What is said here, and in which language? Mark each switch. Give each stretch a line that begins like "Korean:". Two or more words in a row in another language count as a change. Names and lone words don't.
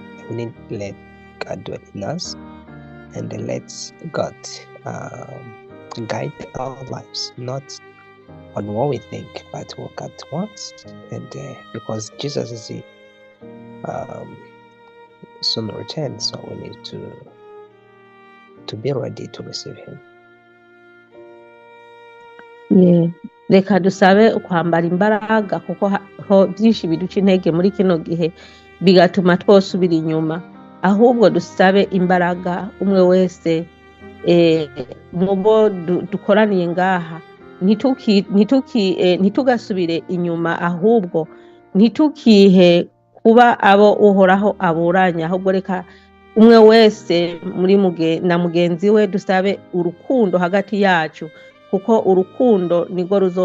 English: We need to let God dwell in us, and let God guide our lives, not on what we think, but what God wants. And because Jesus is soon return, so we need to be ready to receive Him. Yeah.
Rundi: Reka dusabe ukwambara imbaraga, kuko byinshi biduca intege muri kino gihe bigatuma twosubira inyuma, ahubwo dusabe imbaraga umwe wese mubo dukoraniye ngaha, ntitugasubire inyuma, ahubwo ntitukihe kuba abo uhoraho aburanya, ahubwo reka umwe wese na mugenzi we dusabe urukundo hagati yacu, kuko urukundo nirwo